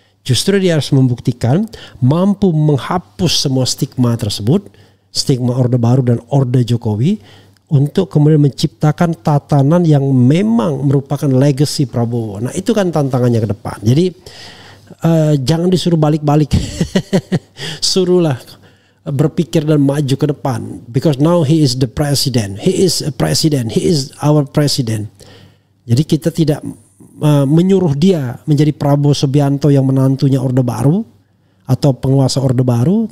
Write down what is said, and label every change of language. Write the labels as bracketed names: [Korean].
[Indonesian] Justru dia harus membuktikan mampu menghapus semua stigma tersebut, stigma Orde Baru dan Orde Jokowi, untuk kemudian menciptakan tatanan yang memang merupakan legacy Prabowo. Nah, itu kan tantangannya ke depan. Jadi jangan disuruh balik-balik. Suruhlah berpikir dan maju ke depan, [English] because now he is the president, he is a president, he is our president. [Indonesian] Jadi kita tidak menyuruh dia menjadi Prabowo Subianto yang menantunya Orde Baru atau penguasa Orde Baru.